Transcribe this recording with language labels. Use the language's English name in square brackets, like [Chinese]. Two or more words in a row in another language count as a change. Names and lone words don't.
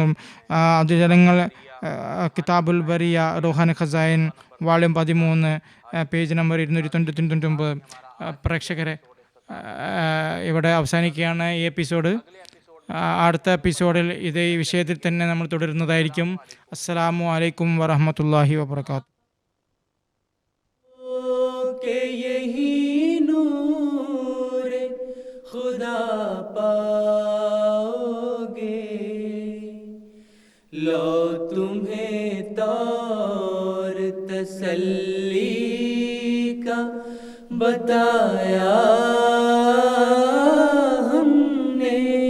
[Malayalam] അത് ജനങ്ങൾ കിതാബുൽ ബറിയ റൂഹാനി ഖസായിൻ വാള്യം 13 പേജ് നമ്പർ 299. പ്രേക്ഷകരെ, ഇവിടെ അവസാനിക്കുകയാണ് ഈ എപ്പിസോഡ്. അടുത്ത എപ്പിസോഡിൽ ഇതേ വിഷയത്തിൽ തന്നെ നമ്മൾ തുടരുന്നതായിരിക്കും. [Arabic] السلام عليكم ورحمة الله وبركاته. [Hindi] खुदा पाओगे, लो तुम्हें तौर तसल्ली का बताया हमने।